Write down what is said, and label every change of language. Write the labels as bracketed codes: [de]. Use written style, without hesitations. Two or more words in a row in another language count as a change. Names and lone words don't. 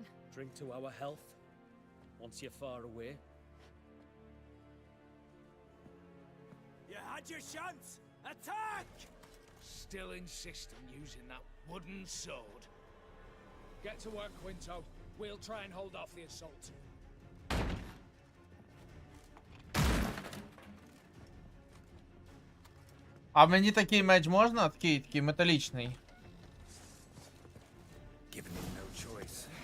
[en] Drink to our health. Once you're far away. You had your chance! Attack! Still insist on using that wooden sword. Get to work, Quinto. We'll try and hold off the assault. [uk] А мені такий меч можна? Такий металічний. [en] Giving me no choice.